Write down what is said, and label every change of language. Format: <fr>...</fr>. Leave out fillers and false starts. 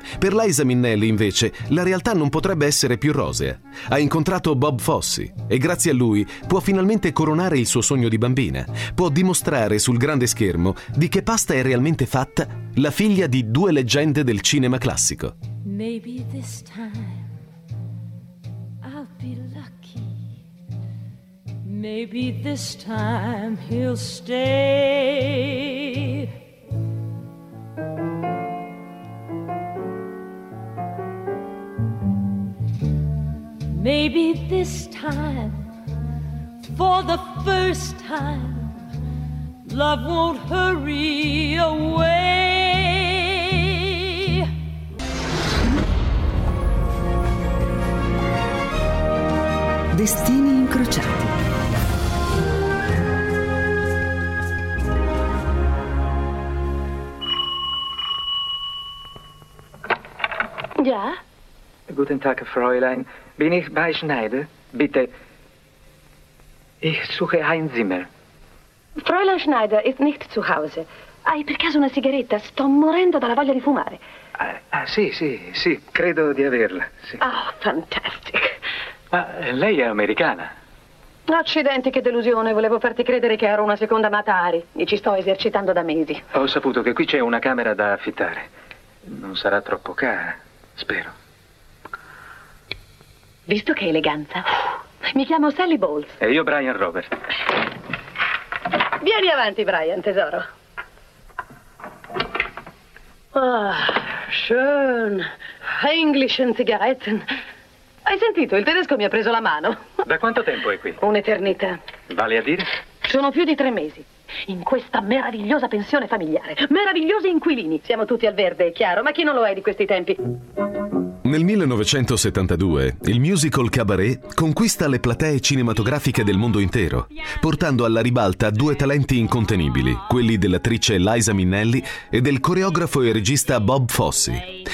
<it>Per Liza Minnelli, invece, la realtà non potrebbe essere più rosea. Ha incontrato Bob Fosse e grazie a lui può finalmente coronare il suo sogno di bambina. Può dimostrare sul grande schermo di che pasta è realmente fatta la figlia di due leggende del cinema classico.</it> <en>Maybe this time I'll be lucky. Maybe this time he'll stay. Maybe this time, for the first time, love won't hurry away.</en> <it>Destini incrociati.</it> <de>Ja? Guten Tag, Fräulein. Bin ich bei Schneider? Bitte. Ich suche ein Zimmer. Fräulein Schneider ist nicht zu Hause.</de> <it>Hai per caso una sigaretta? Sto morendo dalla voglia di fumare. Ah, sì, sì, sì. Credo di averla. Sì.</it> <en>Oh, fantastic.</en> <it>Ma lei è americana? Accidenti, che delusione. Volevo farti credere che ero una seconda Matari. E ci sto esercitando da mesi. Ho saputo che qui c'è una camera da affittare. Non sarà troppo cara. Spero. Visto che eleganza. Mi chiamo Sally Bowles. E io Brian Robert. Vieni avanti, Brian, tesoro.</it> <de>Ah, schön. Englischen Zigaretten.</de> <it>Hai sentito? Il tedesco mi ha preso la mano. Da quanto tempo è qui? Un'eternità. Vale a dire? Sono più di 3 mesi. In questa meravigliosa pensione familiare. Meravigliosi inquilini. Siamo tutti al verde, è chiaro. Ma chi non lo è di questi tempi? Nel 1972, il musical Cabaret conquista le platee cinematografiche del mondo intero, portando alla ribalta due talenti incontenibili, quelli dell'attrice Liza Minnelli e del coreografo e regista Bob Fosse.</it>